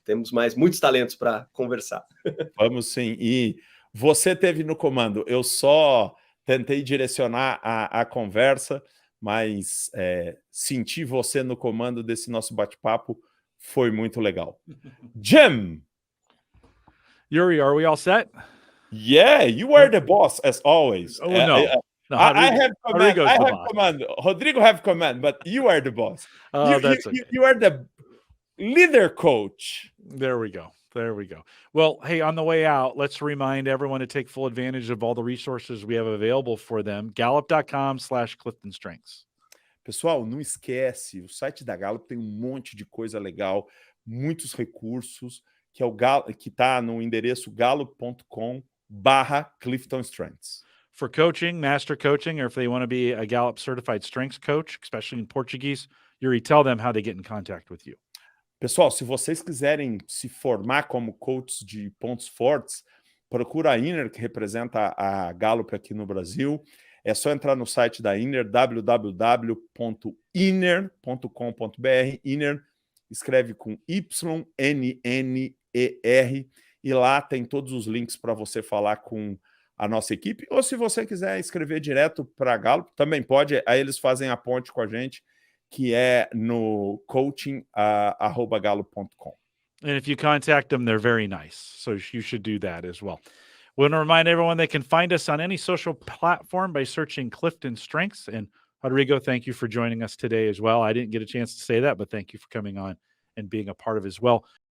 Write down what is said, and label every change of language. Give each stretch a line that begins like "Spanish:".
Portuguese: Temos muitos talentos para conversar. Vamos sim. E você teve no comando. Eu só tentei direcionar a conversa, mas sentir você no comando desse nosso bate-papo foi muito legal. Jim!
English: Yuri, are we all set? Yeah, you are the boss as always. Oh, no. No, I have command. Rodrigo's I the have boss. command. Rodrigo have command, but you are the boss. That's okay. You are the leader coach. There we go. There we go. Well, hey, on the way out, let's remind everyone to take full advantage of all the resources we have available for them. Gallup.com/CliftonStrengths.
Portuguese: Pessoal, não esquece, o site da Gallup tem um monte de coisa legal, muitos recursos, que está no endereço gallup.com/CliftonStrengths.
English: For coaching, master coaching, or if they want to be a Gallup certified strengths coach, especially in Portuguese, Yuri, tell them how they get in contact with you.
Portuguese: Pessoal, se vocês quiserem se formar como coaches de pontos fortes, procura a Inner, que representa a Gallup aqui no Brasil. É só entrar no site da Inner, www.inner.com.br. Inner escreve com YNNER, e lá tem todos os links para você falar com a nossa equipe. Ou se você quiser escrever direto para a Gallup, também pode. Aí eles fazem a ponte com a gente, que é no coaching@gallup.com.
English: And if you contact them, they're very nice. So you should do that as well. We want to remind everyone they can find us on any social platform by searching Clifton Strengths. And Rodrigo, thank you for joining us today as well. I didn't get a chance to say that, but thank you for coming on and being a part of it as well.